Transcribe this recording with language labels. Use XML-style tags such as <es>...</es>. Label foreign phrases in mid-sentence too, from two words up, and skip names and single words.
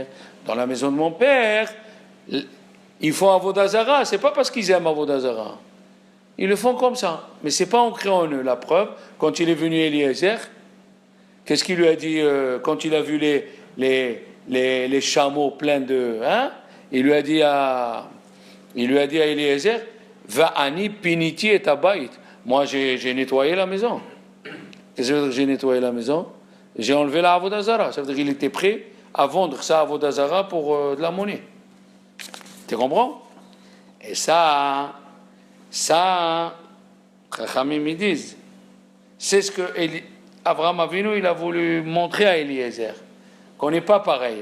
<fr>Dans la maison de mon père, ils font</fr> <he>עבודה זרה,</he> <fr>c'est pas parce qu'ils aiment</fr> <he>עבודה זרה.</he> <fr>Ils le font comme ça, mais c'est pas ancré en eux. La preuve, quand il est venu Eliezer, qu'est-ce qu'il lui a dit quand il a vu les chameaux pleins de... Hein, il lui a dit à Eliezer,</fr> <he>ואני פניתי את הבית.</he> <fr>Moi j'ai nettoyé la maison. Qu'est-ce que ça veut dire que j'ai nettoyé la maison? J'ai enlevé la</fr> <he>עבודה זרה.</he> <fr>Ça veut dire qu'il était prêt à vendre sa</fr> <he>עבודה זרה</he> <fr>pour de la monnaie. Tu comprends? Et ça, Chachamim ils disent, c'est ce que Abraham Avinu il a voulu montrer à Eliezer, qu'on n'est pas pareil.</fr>